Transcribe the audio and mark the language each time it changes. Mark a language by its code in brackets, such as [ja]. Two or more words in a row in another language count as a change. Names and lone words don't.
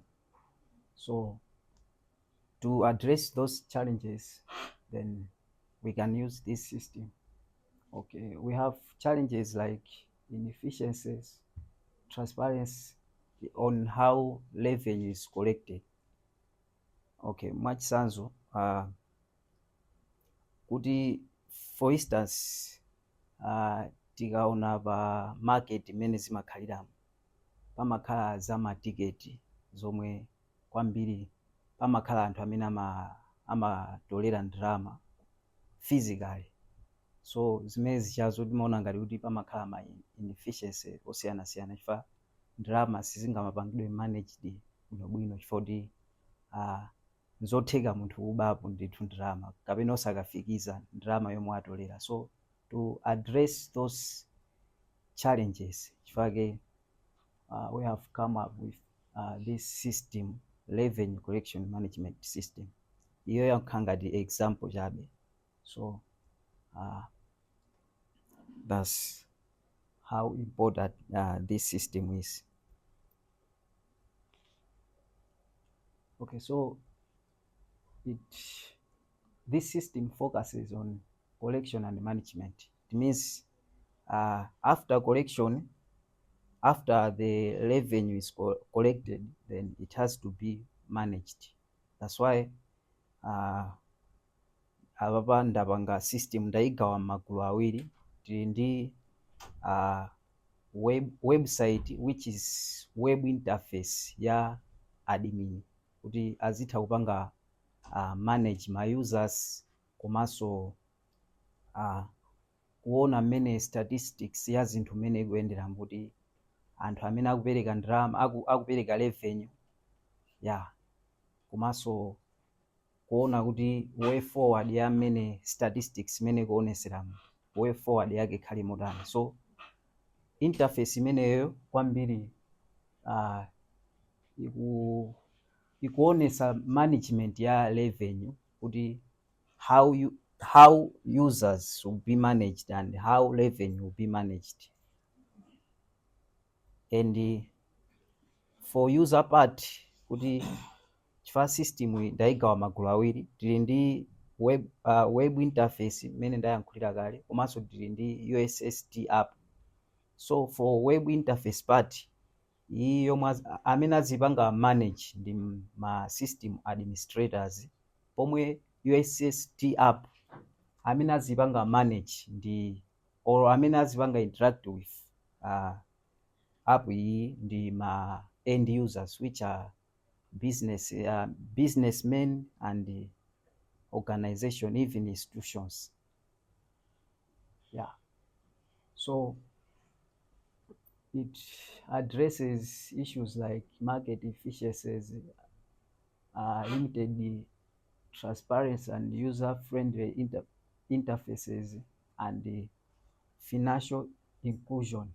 [en] So to address those challenges, then we can use this system. Okay, we have challenges like inefficiencies, transparency on how revenue is collected. [ny] Okay, mwachitsanzo kuti [en] for instance [ny] tikaona pa market imene zimakhaliramo pamakhala za matiketi zomwe kwambiri pamakhala anthu amene amatolera ndalama physically. So zimene zichazo timaona ngati kuti pamakhala ma inefficiency osiyanasiyana chifukwa ndalama sizingamapangidwe managed bwinobwino chifukwa kuti nzotheka munthu kubapo ndithu ndalama kapena osakafikiza ndalama yomwe atolera. [en] So to address those challenges chifukwa we have come up with this system, revenue collection management system. [ny] Iyo yankhala ngati example chabe. [en] So that's how important this system is. Okay, so this system focuses on collection and management. It means after collection, after the revenue is collected, then it has to be managed. That's why [ny] apapa ndapanga system ndaigawa magulu awiri. Tili ndi [en] website which is web interface [ny] ya admin kuti azitha kupanga manage ma users komanso kuona mmene statistics ya zinthu mmene ikuyendera kuti anthu amene akupereka ndalama akupereka revenue komanso kuona kuti [en] way forward [ny] ya mmene statistics imene ikuonesera [en] way forward [ny] yake ikhale motani. [en] So interface [ny] imeneyo kwambiri ikuonesa [en] management ya revenue kuti how users will be managed and how revenue will be managed. And for user part [ny] kuti chifukwa system ndaigawa magulu awiri, tili ndi [en] web interface [ny] imene ndayankhulira kale komanso tili ndi [en] USSD app. So for web interface part [ny] iyi yomwe amene azipanga manage ndi ma [en] system administrators, [ny] pomwe [en] USSD app [ny] amene azipanga manage ndi or amene azipanga [en] interact with app [ny] iyi ndi ma [en] end users which are businessmen and organization, even institutions. So it addresses issues like market efficiencies, limited transparency and user-friendly interfaces, and financial inclusion.